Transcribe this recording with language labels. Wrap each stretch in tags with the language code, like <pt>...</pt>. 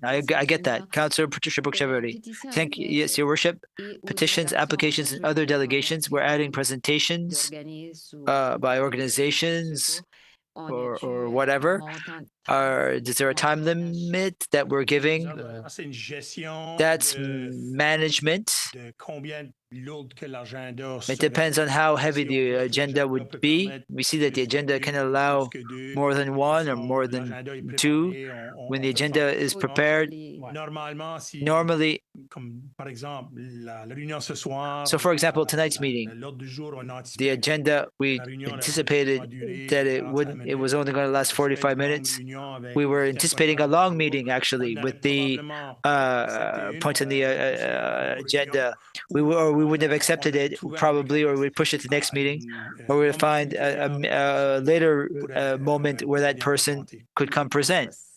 <en>I get that. Councillor Patricia Brooke-Chevalier. Thank you. Yes, Your Worship. Petitions, applications, and other delegations. We're adding presentations by organizations or whatever. Is there a time limit that we're giving?</en> <fr>C'est une gestion</fr> <en>That's</en> <fr>de</fr> <en>management.</en> <fr>combien lourd que l'agenda</fr> <en>It depends on how heavy the agenda would be. We see that the agenda can allow more than one or more than two. When the agenda is prepared, normally,</en> <fr>par exemple, la réunion ce soir,</fr> <en>so for example, tonight's meeting,</en> <fr>l'ordre du jour, on a</fr> <en>the agenda, we anticipated that it was only going to last 45 minutes. We were anticipating a long meeting, actually, with the points on the agenda. We wouldn't have accepted it, probably, or we'd push it to the next meeting, or we'd find a later moment where that person could come present.</en>